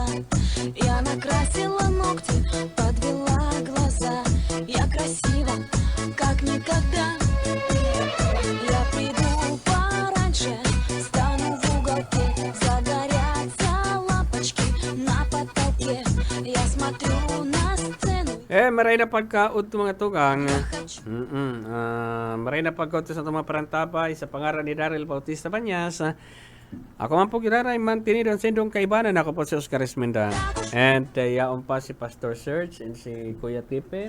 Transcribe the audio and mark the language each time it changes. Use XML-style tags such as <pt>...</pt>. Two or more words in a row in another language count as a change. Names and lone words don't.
<ru>Я накрасила ногти, подвела глаза. Я красива, как никогда. Я приду пораньше, стану в уголке. Загорятся лампочки на потолке. Я смотрю на сцену.</ru> <bik>Maray na pagkaot mga tugang.</bik> <ru>Хочу.</ru> <bik>Maray na pagkaot sa mga parantabay sa pangaran ni Daryl Bautista Banyas. Ako man po giraray mantinido ang sendong kaibanan. Ako po si Oscar Esmenda. And yaon pa si Pastor Serge and si Kuya Tipen.</bik>